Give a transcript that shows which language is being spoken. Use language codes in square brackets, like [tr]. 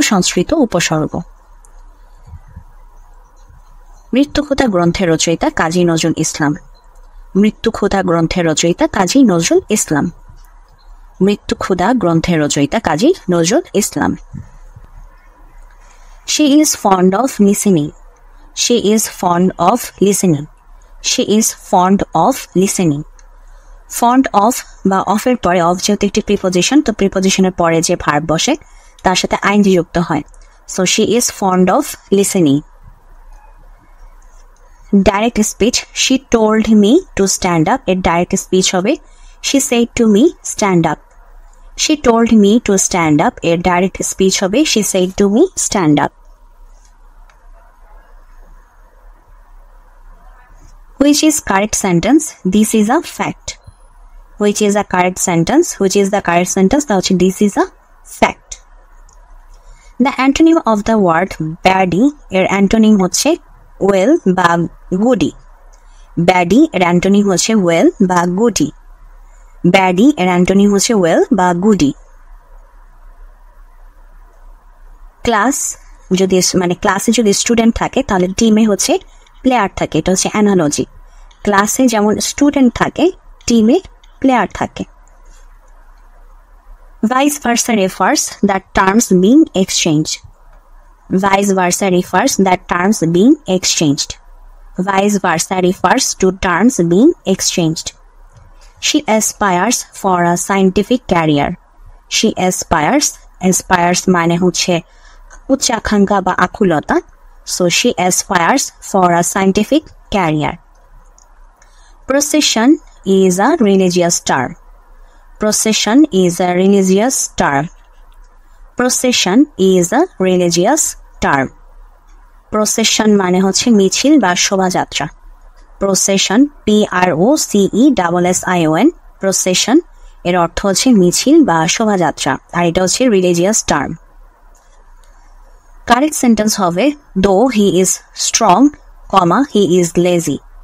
[bn] সংস্কৃত উপসর্গ। মৃত্যুক্ষুধা গ্রন্থের রচয়িতা কাজী নজরুল ইসলাম। মৃত্যুক্ষুধা গ্রন্থের রচয়িতা কাজী নজরুল ইসলাম। মৃত্যুক্ষুধা গ্রন্থের রচয়িতা Kazi Nazrul Islam. [en] She is fond of listening. She is fond of listening. She is fond of listening. [bn] Fond of বা of এর পরে of যেহেতু একটি প্রিপোজিশন, তো প্রিপোজিশনের পরে যে ভার্ব বসে তার সাথে আইনজি যুক্ত হয়। [en] So she is fond of listening. Direct speech. She told me to stand up. [bn] এর [en] direct speech [bn] হবে [en] she said to me stand up. She told me to stand up. [bn] এর [en] direct speech [bn] হবে [en] she said to me stand up. Which is correct sentence? This is a fact. Which is a correct sentence? Which is the correct sentence? [bn] তা হচ্ছে [en] this is a fact. The antonym of the word baddie [bn] এর antonym হচ্ছে [en] well বা goody. [bn] baddie এর antonym হচ্ছে well বা goody. baddie এর antonym হচ্ছে well বা goody. ক্লাস যদি মানে ক্লাসে যদি স্টুডেন্ট থাকে তাহলে টিমে হচ্ছে প্লেয়ার থাকে, এটা হচ্ছে অ্যানালজি। ক্লাসে যেমন স্টুডেন্ট থাকে টিমে প্লেয়ার থাকে। [en] Vice versa refers that terms being exchanged. Vice versa refers that terms being exchanged. Vice versa refers to terms being exchanged. She aspires for a scientific career. She aspires [bn] মানে হচ্ছে উচ্চাকাঙ্ক্ষা বা আকুলতা। [en] So she aspires for a scientific career. Procession is a religious term. Procession is a religious term. Procession is a religious term. [bn] Procession মানে হচ্ছে মিছিল বা শোভাযাত্রা। Procession PROCESSION procession এর অর্থ হচ্ছে মিছিল বা শোভাযাত্রা, আর এটা হচ্ছে [en] religious term. Correct sentence [bn] হবে [en] though he is strong, he is lazy.